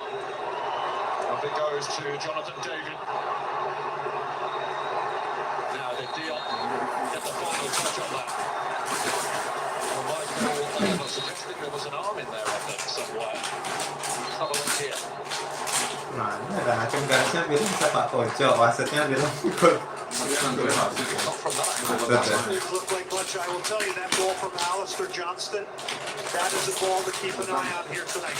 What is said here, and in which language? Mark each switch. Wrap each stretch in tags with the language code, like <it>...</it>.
<en>Up it goes to Jonathan David. Now the Diop get the final touch on that. Well, Michael was suggesting there was an arm in there, I think, somewhere. Let's have a look here.</en> <id>Nah, ini ada hakim garisnya bilang sepak pojok, wasitnya bilang gol.</id> <en>Not from that. It looked like much. I will tell you that ball from Alistair Johnston. That is a ball to keep an eye on here tonight.</en>